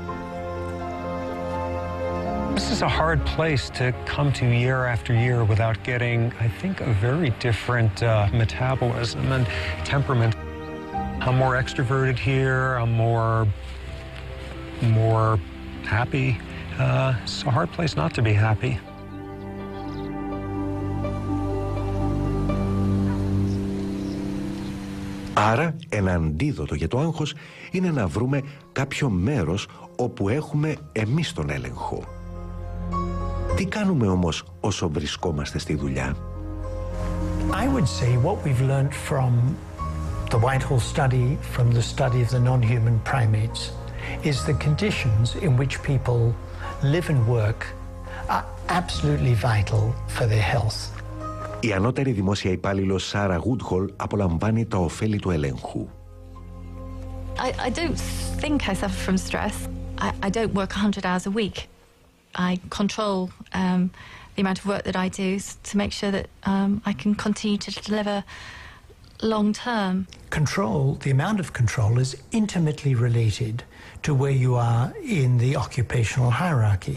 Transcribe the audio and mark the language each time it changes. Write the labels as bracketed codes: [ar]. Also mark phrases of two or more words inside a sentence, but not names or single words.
[en] This is a hard place to come to year after year without getting, I think, a very different metabolism and temperament. I'm more extroverted here. I'm more happy. It's a hard place not to be happy. [el] Άρα, ένα αντίδοτο για το άγχος είναι να βρούμε κάποιο μέρος όπου έχουμε εμείς τον έλεγχο. Τι κάνουμε όμως όσο βρισκόμαστε στη δουλειά? [en] I would say what we've learned from the Whitehall study, from the study of the non-human primates, is the conditions in which people live and work are absolutely vital for their health. [el] Η ανώτερη δημόσια υπάλληλος Σάρα Γούντχολ απολαμβάνει τα ωφέλη του ελέγχου. [en] I don't think I suffer from stress. I don't work 100 hours a week. I control the amount of work that I do to make sure that I can continue to deliver long term. Control, the amount of control is intimately related to where you are in the occupational hierarchy.